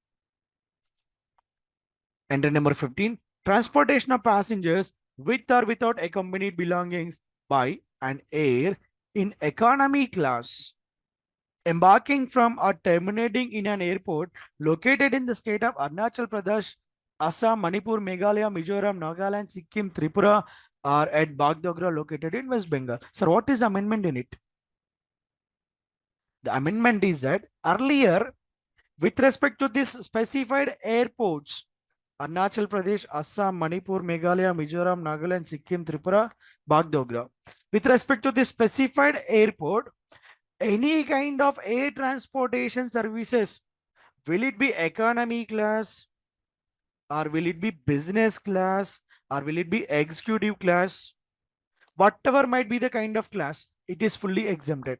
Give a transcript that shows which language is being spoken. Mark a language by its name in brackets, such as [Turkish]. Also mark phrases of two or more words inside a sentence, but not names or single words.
[English] Entry number 15. Transportation of passengers with or without accompanied belongings by an air in economy class embarking from or terminating in an airport located in the state of Arunachal Pradesh, Assam, Manipur, Meghalaya, Mizoram, Nagaland, Sikkim, Tripura, or at Bagdogra located in West Bengal. So what is amendment in it? The amendment is that earlier, with respect to this specified airports, Arunachal Pradesh, Assam, Manipur, Meghalaya, Mizoram, Nagaland, Sikkim, Tripura, Bagdogra. With respect to this specified airport, any kind of air transportation services, will it be economy class or will it be business class or will it be executive class? Whatever might be the kind of class, it is fully exempted.